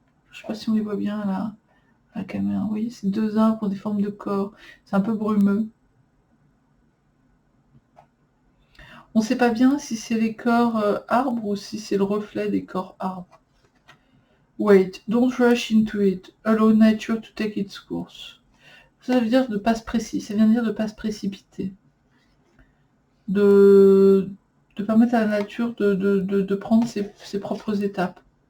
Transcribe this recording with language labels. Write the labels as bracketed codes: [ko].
[fr] Je ne sais pas si on les voit bien là, à la caméra. Vous voyez, c'est deux arbres pour des formes de corps. C'est un peu brumeux. On ne sait pas bien si c'est les corps arbres ou si c'est le reflet des corps arbres. [en] Wait, don't rush into it. Allow nature to take its course. [fr] Ça veut dire de pas se précipiter. Ça vient dire de pas se précipiter. De permettre à la nature de prendre ses propres étapes.